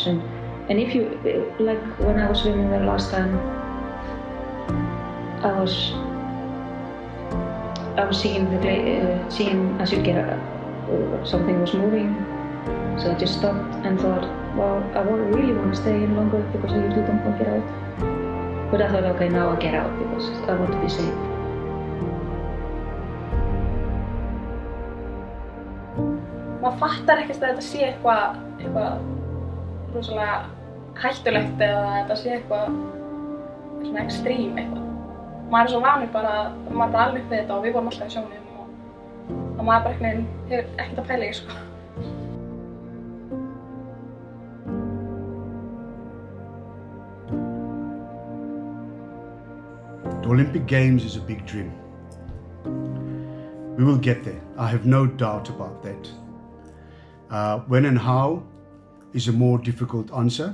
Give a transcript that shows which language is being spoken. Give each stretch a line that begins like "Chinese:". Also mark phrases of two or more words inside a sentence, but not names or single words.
English: And if you, like when I was swimming there last time, I was seeing seeing as you get something was moving, so I just stopped and thought, well, I really want to stay in longer because I usually don't want to get out. But I thought, okay, now I'll get out because I want to be safe.
Icelandic: Maður fattar ekkert að þetta sé eitthvað rosalega hættulegt eða að þetta sé eitthvað svona extreme eitthvað. Maður svo vanur bara að maður bara alveg upp við þetta og við vorum alltaf í sjónum og maður bara hefur ekkert að pæla í sko.
English: The Olympic Games is a big dream. We will get there. I have no doubt about that. When and how is a more difficult answer.